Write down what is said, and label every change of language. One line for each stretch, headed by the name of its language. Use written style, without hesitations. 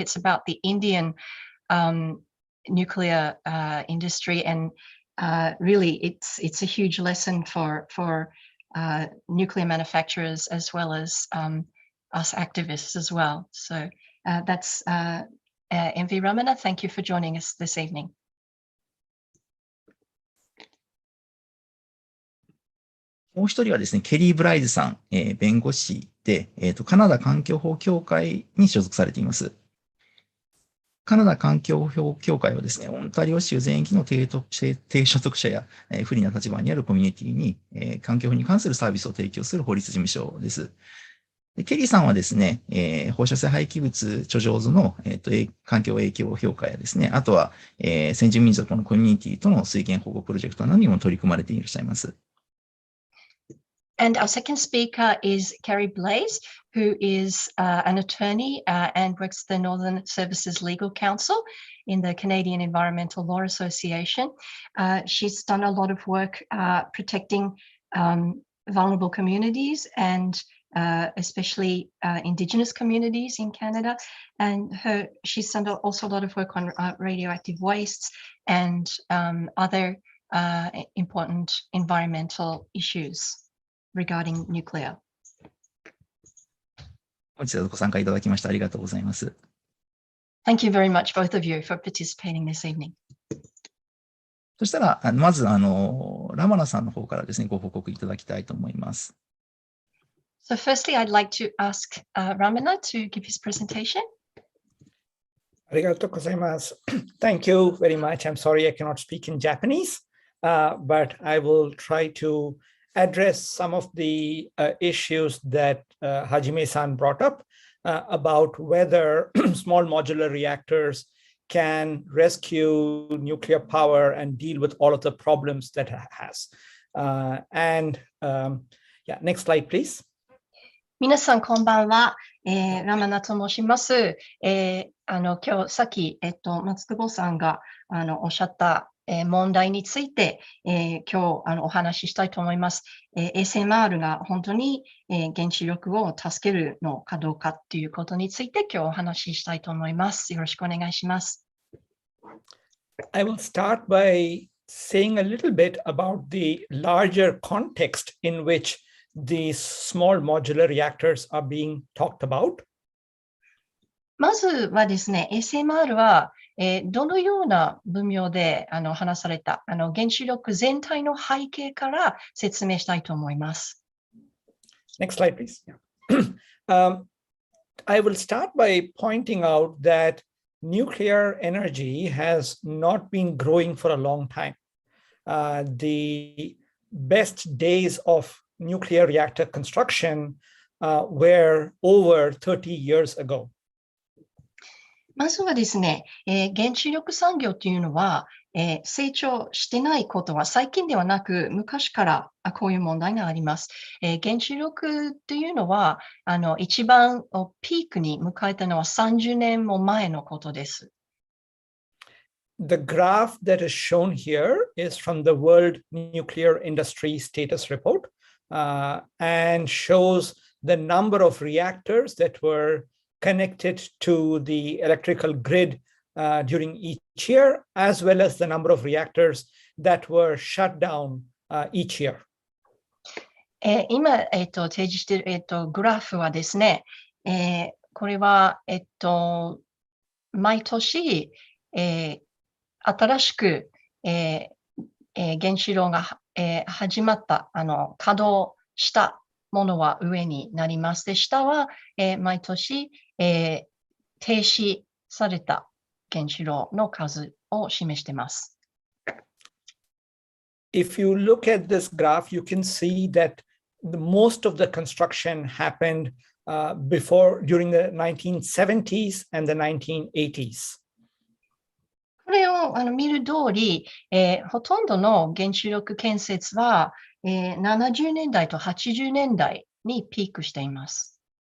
English: It's about the Indian nuclear industry, and really it's a huge lesson for nuclear manufacturers as well as us activists as well. So that's M.V. Ramana. Thank you for joining us this evening.
Japanese: もう一人はですね、ケリー・ブライズさん、弁護士で、カナダ環境法協会に所属されています。カナダ環境法協会はですね、オンタリオ州全域の低所得者や、不利な立場にあるコミュニティに、環境法に関するサービスを提供する法律事務所です。でケリーさんはですね、放射性廃棄物貯蔵図の、環境影響評価やですね、あとは、先住民族のコミュニティとの水源保護プロジェクトなどにも取り組まれていらっしゃいます。
English: And our second speaker is Carrie Blaze, who is an attorney and works at the Northern Services Legal Council in the Canadian Environmental Law Association. She's done a lot of work protecting vulnerable communities and especially Indigenous communities in Canada. And she's done also a lot of work on radioactive wastes and other important environmental issues regarding nuclear.
Japanese: 本日はご参加いただきましてありがとうございます。
English: Thank you very much, both of you, for participating this evening.
Japanese: そしたら、まず、ラマナさんの方からですね、ご報告いただきたいと思います。
English: So firstly, I'd like to ask Ramana to give his presentation.
Japanese: ありがとうございます。
English: Thank you very much. I'm sorry I cannot speak in Japanese, but I will try to address some of the issues that Hajime-san brought up about whether small modular reactors can rescue nuclear power and deal with all of the problems that it has. Yeah, next slide, please.
Japanese: 皆さん、こんばんは。ラマナと申します。今日さっき、松久保さんがおっしゃった問題について、今日お話ししたいと思います。 SMR が本当に原子力を助けるのかどうかっていうことについて今日お話ししたいと思います。よろしくお願いします。
English: I will start by saying a little bit about the larger context in which these small modular reactors are being talked about.
Japanese: まずはですね、SMR はどのような分野で話された原子力全体の背景から説明したいと思います。
English: Next slide, please. I will start by pointing out that nuclear energy has not been growing for a long time. The best days of nuclear reactor construction were over 30 years ago.
Japanese: まずはですね、原子力産業というのは、成長してないことは最近ではなく、昔からこういう問題があります。原子力というのは、一番ピークに迎えたのは30年も前のことです。
English: The graph that is shown here is from the World Nuclear Industry Status Report and shows the number of reactors that were connected to the electrical grid during each year, as well as the number of reactors that were shut down each year.
Japanese: 今、提示している、グラフはですね、これは、毎年、新しく、原子炉が、始まった、稼働したものは上になります。で、下は、毎年、停止された原子炉の数を示しています。
English: If you look at this graph, you can see that most of the construction happened during the 1970s and the 1980s.
Japanese: これを見る通り、ほとんどの原子力建設は、70年代と80年代にピークしています。